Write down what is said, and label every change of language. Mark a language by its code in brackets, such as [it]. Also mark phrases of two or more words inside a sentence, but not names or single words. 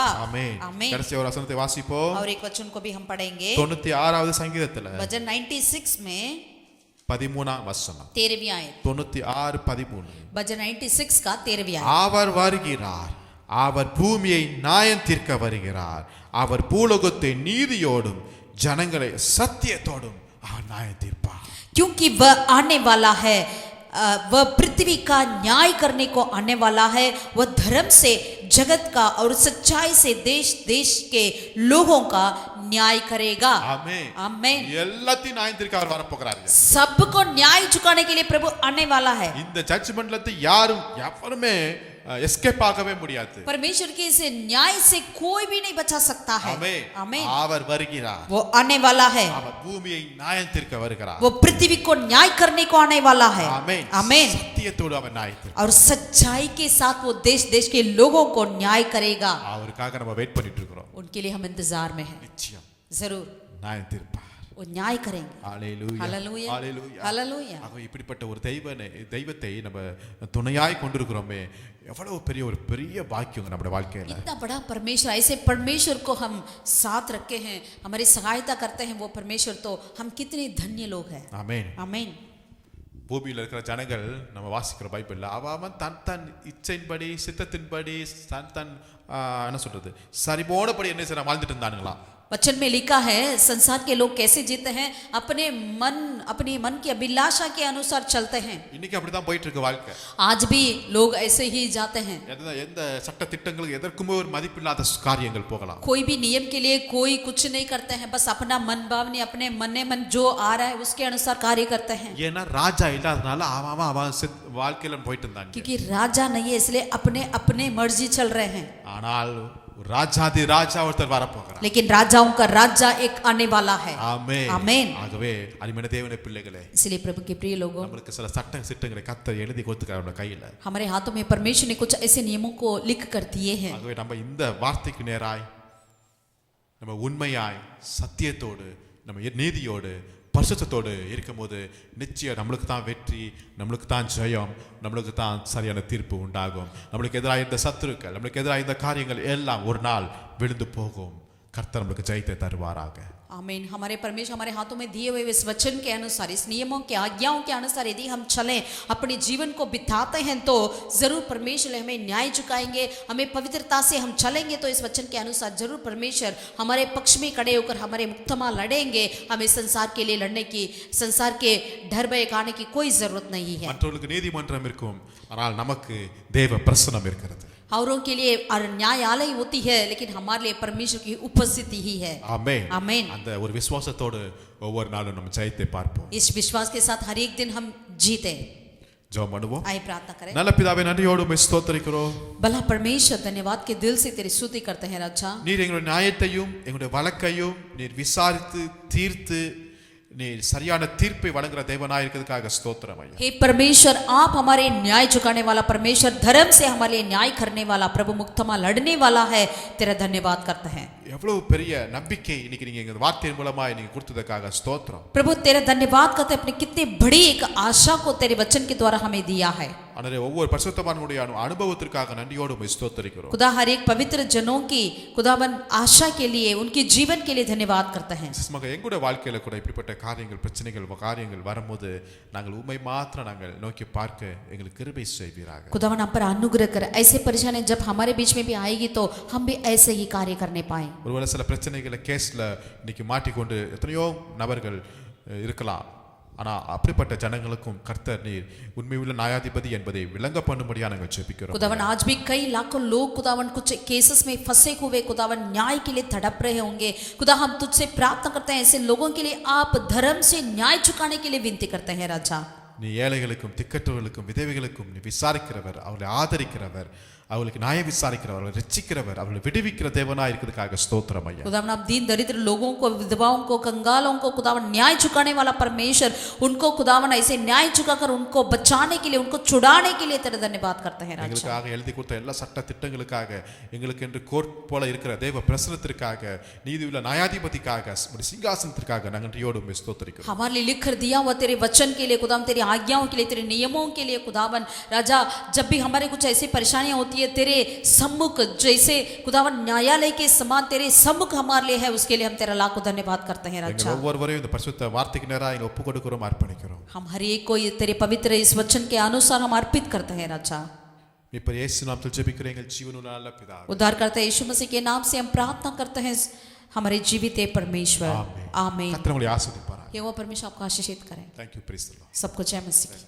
[ta] ஆமென். [hi] आमीन। [ta] கடைசி ஒரு வசனத்தை வாசிப்போம். [hi] और एक वचन को भी हम पढ़ेंगे [ta] 96வது சங்கீதத்துல [hi] भजन 96 में [ta] 13ஆம் வசனம். [hi] 13वीं आयत, 96:13. भजन 96 का 13वीं आयत। [ta] அவர் வருகிறார், அவர் பூமியை நியாயம் தீர்க்க வருகிறார், அவர் பூலோகத்தை நீதியோடும் ஜனங்களை சத்தியத்தோடும் அவர் நியாயம் தீர்ப்பார். [hi] क्योंकि वह आने वाला है, वह पृथ्वी का न्याय करने को आने वाला है। वह धर्म से जगत का और सच्चाई से देश देश के लोगों का न्याय करेगा। [ta] ஆமென். [hi] आमीन। [ta] எல்லாத்தையும் நியாயம் தீர்க்க அவர் வரப்போகிறார். [hi] सबको न्याय चुकाने के लिए प्रभु आने वाला है। [ta] இந்த ஜட்ஜ்மென்ட்ல யாரும் எவருமே எஸ்கேப் ஆகவே முடியாது. [hi] परमेश्वर के इस न्याय से कोई भी नहीं बचा सकता है। [ta] ஆமென். [hi] आमीन। [ta] அவர் வருகிறார், [hi] वो आने वाला है, [ta] அவர் பூமியை நியாயம் தீர்க்க வருகிறார். [hi] वो पृथ्वी को न्याय करने को आने वाला है। [ta] ஆமென். [hi] आमीन। [ta] சத்தியத்தோடு அவர் நியாயம் தீர்ப்பார். [hi] और सच्चाई के साथ वो देश देश के लोगों को न्याय करेगा। [ta] அவருக்காக நம்ம வெயிட் பண்ணிட்டு இருக்கிறோம். [hi] उनके लिए हम इंतजार में हैं। [ta] நிச்சயம் [hi] जरूर [ta] நியாயம் தீர்ப்பார். [hi] वो न्याय करेंगे। [ta] ஹalleluya. [hi] हालेलुया, [ta] ஹalleluya. [hi] हालेलुया। [ta] ஆக இப்படிப்பட்ட ஒரு தெய்வத்தை நம்ம துணையாய் கொண்டிருக்கிறோமே, எவ்வளவு பெரிய பாக்கியம் நம்ம வாழ்க்கையில. [hi] इतना बड़ा परमेश्वर, ऐसे परमेश्वर को हम साथ रखे हैं, हमारी सहायता करते हैं वो परमेश्वर, तो हम कितने धन्य लोग हैं। [ta] ஆமென். [hi] आमीन। [ta] பூமியில் இருக்கிற ஜனங்கள் நம்ம வாசிக்கிற பைபிள்ல அவன் தன் இச்சையின்படி சித்தத்தின்படி தன் என்ன சொல்றது சரிபோனபடி என்ன செய்ய வாழ்ந்துட்டு இருந்தானுங்களாம். [hi] वचन में लिखा है संसार के लोग कैसे जीते हैं, अपने मन की अभिलाषा के अनुसार चलते हैं। [ta] இன்னைக்கு அப்படிதான் போயிட்டு இருக்கு வாழ்க்கை. [hi] आज भी लोग ऐसे ही जाते हैं। [ta] எந்த சட்ட திட்டங்களுக்கு எதற்குமே ஒரு மதிப்பில்லாத காரியங்கள் போகலாம். [hi] कोई भी नियम के लिए कोई कुछ नहीं करते हैं, बस अपना मन भावनी अपने मन जो आ रहा है उसके अनुसार कार्य करते हैं। [ta] ஏன்னா ராஜா இல்லாதனால அவன் வாழ்க்கையில போயிட்டு இருந்தாங்க. [hi] क्योंकि राजा नहीं है इसलिए अपने मर्जी चल रहे हैं। [ta] ஆனால் ராஜாதி ராஜா ஒருத்தர் வரப்போகிறார். [hi] लेकिन राजाओं का राजा एक आने वाला है। [ta] ஆமென். [hi] आमीन। [ta] ஆகவே அருமையான தேவனுடைய பிள்ளைகளே, [hi] इसलिए प्रभु के प्रिय लोगों, [ta] நமக்கு சில சட்ட சிட்டங்களை கர்த்தர் எழுதி கொடுத்துருக்கார் நம்ம கையில. [hi] हमारे हाथों में परमेश्वर ने कुछ ऐसे नियमों को लिख कर दिए हैं। [ta] ஆகவே நம்ம இந்த வார்த்தைக்கு நேராய் நம்ம உண்மையாய் சத்தியத்தோடு நம்ம நீதியோடு பரிசுத்தத்தோடு இருக்கும்போது நிச்சயம் நம்மளுக்கு தான் வெற்றி, நம்மளுக்கு தான் ஜெயம், நம்மளுக்கு தான் சரியான தீர்ப்பு உண்டாகும். நம்மளுக்கு எதிராக இந்த சத்துருக்கள், நம்மளுக்கு எதிராக இந்த காரியங்கள் எல்லாம் ஒரு நாள் விழுந்து போகும். கர்த்தர் நம்மளுக்கு ஜெயத்தை தருவாராக. [hi] आमीन। हमारे परमेश्वर हमारे हाथों में दिए हुए इस वचन के अनुसार, इस नियमों के आज्ञाओं के अनुसार यदि हम चलें, अपने जीवन को बिताते हैं, तो जरूर परमेश्वर हमें न्याय चुकाएंगे। हमें पवित्रता से हम चलेंगे तो इस वचन के अनुसार जरूर परमेश्वर हमारे पक्ष में खड़े होकर हमारे मुक्तमा लड़ेंगे। हमें संसार के लिए लड़ने की, संसार के डर भय खाने की कोई जरूरत नहीं है। [ta] மற்றவர்களுக்கு நீதிமன்றம் இருக்கும், ஆனால் நமக்கு தேவ பிரசன்னம் இருக்கிறது. [hi] औरों के लिए न्यायालय होती है, लेकिन हमारे लिए परमेश्वर की उपस्थिति ही है। [ta] ஆமென். [hi] आमीन। [ta] அந்த ஒரு விசுவாசத்தோடு ஒவ்வொரு நாளும் நம்ம ஜெயத்தை பார்ப்போம். [hi] इस विश्वास के साथ हर एक दिन हम जीते। [ta] ஜெபம் பண்ணுவோம். [hi] आइए प्रार्थना करें। [ta] நல்ல பிதாவே, நன்றியோடு உம்மை ஸ்தோத்திரிக்கிறோம். [hi] भला परमेश्वर, धन्यवाद के दिल से तेरी स्तुति करते हैं राजा। [ta] நீர் எங்களுடைய நியாயத்தையும் எங்களுடைய வழக்கையும் நீர் விசாரித்து தீர்த்து நீர் சரியான தீர்ப்பை வழங்குற தேவனாய் இருக்கிறதுக்காக ஸ்தோத்திரம் ஐயா. [hi] हे परमेश्वर, आप हमारे न्याय चुकाने वाला परमेश्वर, धर्म से हमारे लिए न्याय करने वाला प्रभु, मुक्तमा लड़ने वाला है, तेरा धन्यवाद करते हैं। [ta] எவ்வளவு பெரிய நம்பிக்கை இன்னைக்கு நீங்க எங்க வார்த்தையின் மூலமா நீங்க கொடுத்ததுக்காக ஸ்தோத்திரம் [hi] प्रभु, तेरा धन्यवाद करते हैं, अपने कितने बड़ी एक आशा को तेरे वचन के द्वारा हमें दिया है। [ta] ஆண்டவரே, ஒவ்வொரு பரிசுத்தவான்களுடைய அனுபவத்திற்காக நன்றியோடு உம்மை ஸ்தோத்திரிக்கிறோம். [hi] खुदा हर एक पवित्र जनों की खुदावन आशा के लिए, उनके जीवन के लिए धन्यवाद करते हैं। [ta] மக எங்களுடைய வாழ்க்கையில கூட இப்படிப்பட்ட காரியங்கள் பிரச்சனைகள் காரியங்கள் வரும்போது நாங்கள் உம்மை மாத்திரம் நாங்கள் நோக்கி பார்க்க எங்களுக்கு கிருபை செய்வீராக. [hi] खुदावन हम पर अनुग्रह कर, ऐसे परेशानी जब हमारे बीच में भी आएगी तो हम भी ऐसे ही कार्य करने पाए। [ta] ஒருவேளை சில பிரச்சனைகளை கேஸ்ல இன்னைக்கு மாட்டிக்கொண்டு எத்தனையோ நபர்கள் இருக்கலாம். ஆனா அப்படிப்பட்ட ஜனங்களுக்கும் கர்த்தர் நீர் உண்மையுள்ள நியாயாதிபதி என்பதை விளங்க பண்ணும்படியா நாங்கள் ஜெபிக்கிறோம். [hi] खुदावन आज भी कई लाखों लोग खुदावन कुछ केसेस में फंसे हुए खुदावन न्याय के लिए तड़प रहे होंगे। खुदा, हम तुझसे प्रार्थना करते हैं, ऐसे लोगों के लिए आप धर्म से न्याय चुकाने के लिए विनती करते हैं राजा। [ta] நீ ஏழைகளுக்கும் திக்கற்றவர்களுக்கும் விதவைகளுக்கும் நீ விசாரிக்கிறவர், அவர்களை ஆதரிக்கிறவர். அவர்களுக்கு நியாயம் விசாரிக்கிறவர், அவர்களை ரட்சிக்கிறவர், அவர்களை விடுவிக்கிற தேவனாய் இருக்கிறதுக்காக ஸ்தோத்திரம் ஐயா. [hi] खुदावन आप दीन दरिद्र लोगों को, विधवाओं को, कंगालों को खुदावन न्याय चुकाने वाला परमेश्वर, उनको खुदावन ऐसे न्याय चुकाकर उनको बचाने के लिए, उनको छुड़ाने के लिए तेरा धन्यवाद करते हैं राजा। [ta] எங்களுக்காக எழுதி கொடுத்த எல்லா சட்ட திட்டங்களுக்காக, எங்களுக்கு என்று கோர்ட் போல இருக்கிற தேவ பிரசனத்திற்காக, நீதியுள்ள நியாயாதிபதிக்காக, சிங்காசனத்திற்காக நாங்கள் நன்றியோடு உம்மை ஸ்தோத்திரிக்கிறோம். [hi] हमारे लिए लिख कर दिया हुआ तेरे वचन के लिए खुदावन, तेरी आज्ञाओं के लिए, तेरे नियमों के लिए खुदावन राजा, जब भी हमारे कुछ ऐसी परेशानियां होती है तेरे सम्मुख, जैसे खुदावन न्यायालय के समान तेरे सम्मुख हमारे लिए है, उसके लिए हम तेरा लाखों धन्यवाद करते हैं [ta] எங்கள் [hi] राजा। [ta] ஒவ்வொருவரையும் இந்த பரிசுத்த வார்த்தைக்கு நேராக ஒப்பு கொடுக்கிறோம், அர்ப்பணிக்கிறோம். [hi] हम हर एक को ये तेरे पवित्र इस वचन के अनुसार हम अर्पित करते हैं राजा। [ta] இப்ப இயேசு நாமத்தில் ஜெபிக்கிறேன் எங்கள் ஜீவனுள்ள நல்ல பிதாவே. [hi] उद्धार करते यीशु मसीह के नाम से हम प्रार्थना करते हैं हमारे जीवित परमेश्वर, आमीन। [ta] கர்த்தர் உங்களை ஆசீர்வதிப்பாராக. [hi] यहोवा परमेश्वर आपको आशीषित करें। [en] Thank you, praise the Lord. [hi] सबको जय मसीह।